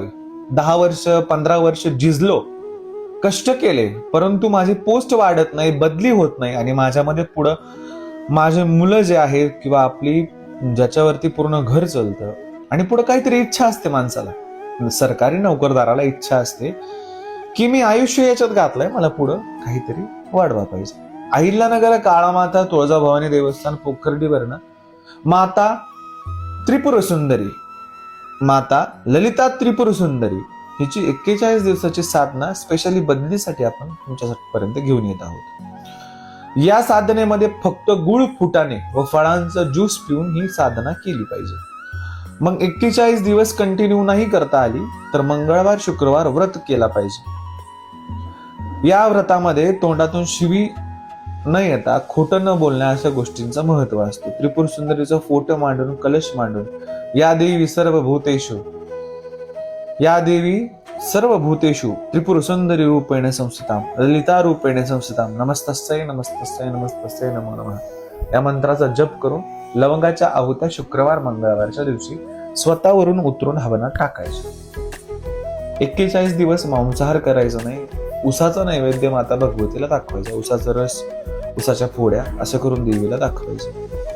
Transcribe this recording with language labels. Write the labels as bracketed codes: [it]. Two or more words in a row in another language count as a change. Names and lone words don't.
[mr] 10 वर्ष 15 वर्ष झिजलो, कष्ट केले, परंतु माझी पोस्ट वाढत नाही, बदली होत नाही आणि माझ्यामध्ये पुढं माझे मुलं जे आहेत किंवा आपली ज्याच्यावरती पूर्ण घर चालतं आणि पुढे काहीतरी इच्छा असते माणसाला. सरकारी नोकरदाराला इच्छा असते की मी आयुष्य याच्यात घातलंय, मला पुढं काहीतरी वाढवा पाहिजे. अहिल्यानगर काळामाता तुळजाभवानी देवस्थान पोखर्डीवरनं माता त्रिपुर सुंदरी, माता ललिता त्रिपुर सुंदरी हिची 41 दिवसाची साधना स्पेशली बदलीसाठी आपण तुमच्यापर्यंत घेऊन येत आहोत. या साधनेमध्ये फक्त गुळ, फुटाणे व फळांचं ज्यूस पिऊन ही साधना केली पाहिजे. मग 41 दिवस कंटिन्यू नाही करता आली तर मंगळवार शुक्रवार व्रत केला पाहिजे. या व्रतामध्ये तोंडातून शिवी न येता, खोटं न बोलण्या अशा गोष्टींचं महत्व असते. त्रिपुर सुंदरीचा फोटो मांडून, कलश मांडून [sa] या देवी सर्वभूतेषु त्रिपुर सुंदरी रूपेण संस्थिताम ललिता रूपेण संस्थिताम नमस्तस्यै नमस्तस्यै नमस्तस्यै नमो नमः [mr] या मंत्राचा जप करून लवंगाच्या आहुत्या शुक्रवार मंगळवारच्या दिवशी स्वतःवरून उतरून हवनात टाकायचे. 41 दिवस मांसाहार करायचा नाही. उसाचा नैवेद्य माता भगवतीला दाखवायचा. उसाचा रस, उसाच्या फोड्या असं करून देवीला दाखवायचं.